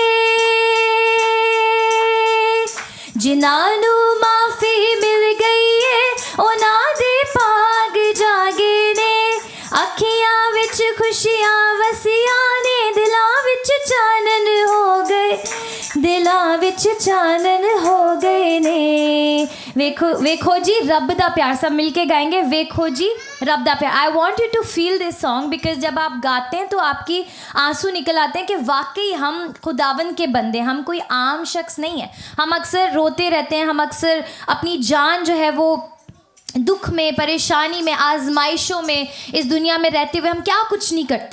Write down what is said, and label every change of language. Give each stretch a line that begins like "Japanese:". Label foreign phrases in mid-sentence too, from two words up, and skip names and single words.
Punjabi: ਜਿਨ੍ਹਾਂ ਨੂ ਮਾਫ਼ੀ ਮਿਲ ਗਈ ਹੈ, ਉਨ੍ਹਾਂ ਦੇ ਭਾਗ ਜਾਗੇ ਨੇ। ਅਖੀਆਂ ਵਿਚ ਖੁਸ਼ੀਆਂ ਵਸੀਆਂ ਨੇ, ਦਿਲਾਂ ਵਿਚ ਚਾਨਣ ਹੋ ਗਏ, ਦਿਲਾਂ ਵਿਚ ਚਾਨਣ ਹੋ ਗਏ ਨੇ। ਵੇਖੋ ਵੇਖੋ ਜੀ ਰੱਬ ਦਾ ਪਿਆਰ, ਸਭ ਮਿਲਕੇ ਗਾਏਂਗੇ। ਵੇਖੋ ਜੀ ਰੱਬ ਦਾ ਪਿਆਰ।
English: I want you to feel this song because
Hindi: जब आप गाते हैं तो आपकी आंसू निकल आते हैं कि वाकई हम खुदावन के बंदे, हम कोई आम शख्स नहीं है। हम अक्सर रोते रहते हैं, हम अक्सर अपनी जान जो है वो दुख में, परेशानी में, आजमाइशों में इस दुनिया में रहते हुए हम क्या कुछ नहीं करते।